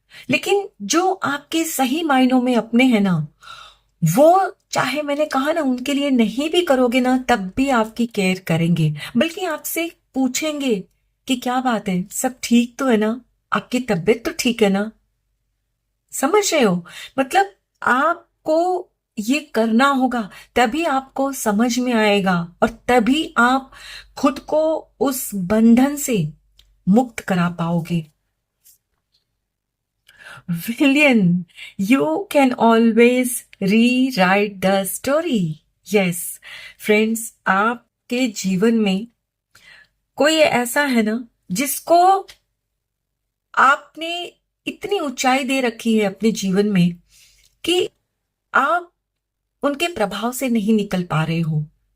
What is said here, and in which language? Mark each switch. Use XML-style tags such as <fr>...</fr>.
<hi>लेकिन जो आपके सही मायनों में अपने हैं ना, वो चाहे मैंने कहा ना उनके लिए नहीं भी करोगे ना तब भी आपकी केयर करेंगे, बल्कि आपसे पूछेंगे कि क्या बात है, सब ठीक तो है ना, आपकी तबीयत तो ठीक है ना। समझ रहे हो? मतलब आपको ये करना होगा, तभी आपको समझ में आएगा और तभी आप खुद को उस बंधन से मुक्त करा पाओगे।</hi> <en>William, you can always rewrite the story. Yes, friends,</en> <hi>आपके जीवन में कोई ऐसा है ना जिसको आपने इतनी ऊंचाई दे रखी है अपने जीवन में कि आप उनके प्रभाव से नहीं निकल पा रहे हो।</hi>